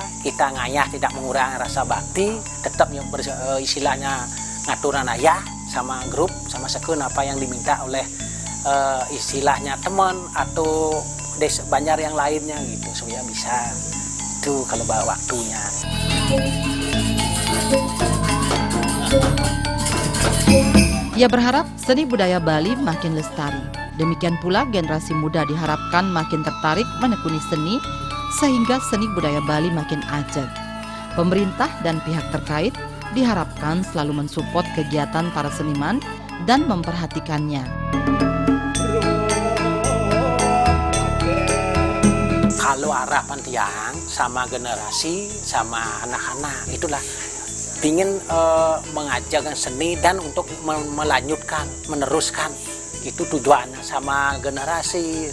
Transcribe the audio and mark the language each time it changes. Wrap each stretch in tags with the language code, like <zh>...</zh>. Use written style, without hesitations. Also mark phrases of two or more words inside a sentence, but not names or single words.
<id>Kita ngayah tidak mengurangi rasa bakti, tetap istilahnya</id> <ban>ngaturan ayah</ban> <id>sama grup sama sekun apa yang diminta oleh istilahnya teman atau desa banjar yang lainnya gitu, supaya bisa itu kalau bawa waktunya. Ia berharap seni budaya Bali makin lestari. Demikian pula generasi muda diharapkan makin tertarik menekuni seni sehingga seni budaya Bali makin ajeg. Pemerintah dan pihak terkait diharapkan selalu mensupport kegiatan para seniman dan memperhatikannya. Kalau harapan tiang sama generasi sama anak-anak itulah ingin mengajarkan seni dan untuk melanjutkan, meneruskan, itu tujuannya sama generasi.</id>